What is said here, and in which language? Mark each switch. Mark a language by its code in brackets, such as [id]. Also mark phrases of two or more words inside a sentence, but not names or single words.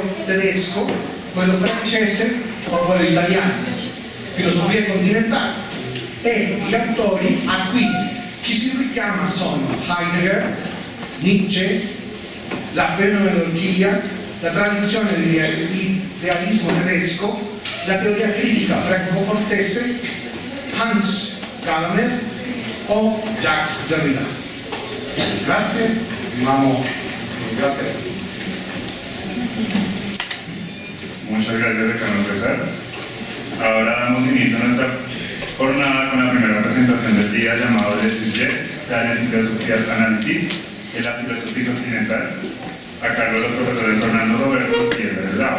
[it] tedesco, quello francese o quello italiano, filosofia continentale, e gli autori a cui ci si richiama sono Heidegger, Nietzsche, la fenomenologia, la tradizione dell'idealismo tedesco, la teoria critica francofortese, Hans Gadamer o Jacques Derrida. Grazie, grazie a tutti. [es] Muchas gracias, decano César. Ahora damos inicio a nuestra jornada con la primera presentación del día, llamado [fr] Le Sujet [es] de la filosofía analytique y la filosofía continental, a cargo de los profesores Fernando Roberto y Edgar Eslava.